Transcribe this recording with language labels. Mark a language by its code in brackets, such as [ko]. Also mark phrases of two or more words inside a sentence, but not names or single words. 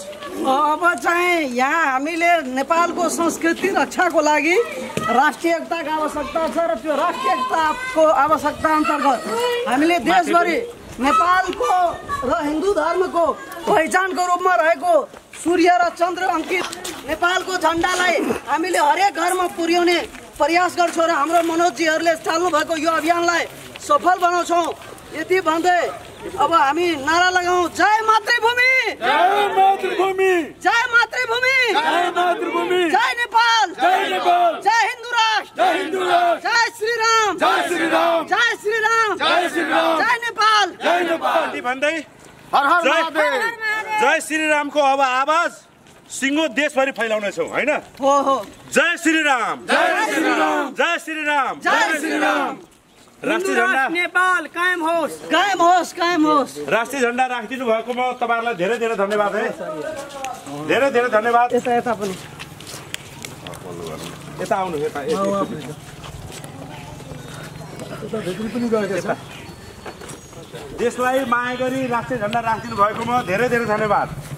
[ne] अब चाहिँ यहाँ हामीले नेपालको संस्कृति रक्षाको लागि राष्ट्रिय एकताको आवश्यकता छ र त्यो राष्ट्रिय एकताको आवश्यकता अन्तर्गत हामीले देशभरि नेपालको र हिन्दू धर्मको पहिचानको रूपमा रहेको सूर्य र चन्द्र अङ्कित नेपालको झण्डालाई हामीले हरेक घरमा पुर्याउने प्रयास गर्छौँ र हाम्रो मनोजजीहरूले चाल्नु भएको यो अभियानलाई सफल बनाउँछौँ। यति भन्दै अब हामी नारा लगाउँ, जय मातृभूमि जय मातृभूमि जय मातृभूमि जय मातृभूमि जय नेपाल जय हिन्दू राष्ट्र जय श्री राम जय श्री राम जय श्री राम जय श्री राम जय नेपाल यति भन्दै हर हर महादेव जय श्री रामको अब आवाज सिङ्गो देशभरि फैलाउनेछौँ होइन। हो जय श्री राम जय श्री राम जय श्री राम जय श्री राम राष्ट्रिय झण्डा नेपाल कायम होस् राष्ट्रिय झण्डा राखिदिनु भएकोमा तपाईँहरूलाई धेरै धेरै धन्यवाद है। धेरै धेरै धन्यवाद। यता पनि यता आउनु देशलाई माया गरी राष्ट्रिय झण्डा राखिदिनु भएकोमा धेरै धेरै धन्यवाद।